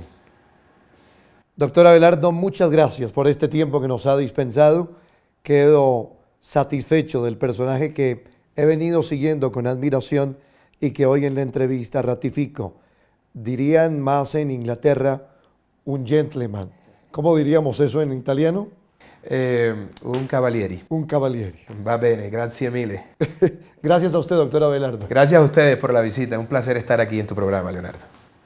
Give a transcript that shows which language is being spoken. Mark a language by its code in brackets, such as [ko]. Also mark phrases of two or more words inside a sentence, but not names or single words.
[es] Doctor Abelardo, muchas gracias por este tiempo que nos ha dispensado. Quedo satisfecho del personaje que he venido siguiendo con admiración y que hoy en la entrevista ratifico. Dirían más en Inglaterra, un gentleman. ¿Cómo diríamos eso en italiano? [it] Un cavalieri. Un cavaliere. Va bene, grazie mille. [es] Gracias a usted, doctor Abelardo. Gracias a ustedes por la visita. Un placer estar aquí en tu programa, Leonardo.